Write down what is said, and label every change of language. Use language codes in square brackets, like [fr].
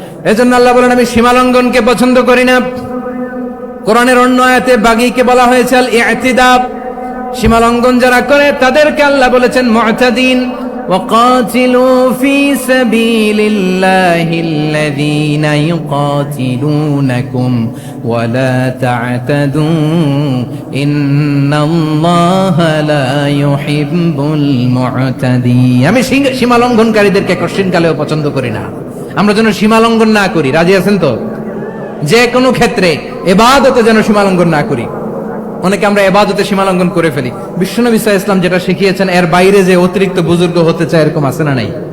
[bn] এজন্য আল্লাহ বলেন, আমি সীমালঙ্ঘনকে পছন্দ করি না। কোরআনের অন্য আয়াতে বাগীকে বলা হয়েছে আল ইতিদা। সীমালঙ্ঘন যারা করে তাদেরকে আল্লাহ বলেছেন মুতাদিন। [ar] وقاتلوا في سبيل الله الذين يقاتلونكم ولا تعتدوا إن الله لا يحب المعتدين। [bn] আমি সীমা লঙ্ঘনকারীদেরকে কোশ্চেন কালেও পছন্দ করি না। আমরা যেন সীমা লঙ্ঘন না করি, রাজি আছেন তো? যে কোনো ক্ষেত্রে ইবাদতে যেন সীমা লঙ্ঘন না করি। অনেকে আমরা ইবাদতে সীমা লঙ্ঘন করে ফেলি। বিশ্বনবী সাল্লাল্লাহু আলাইহি ওয়াসাল্লাম যেটা শিখিয়েছেন এর বাইরে যে অতিরিক্ত বুজুর্গ হতে চায় এরকম আছে না নাই?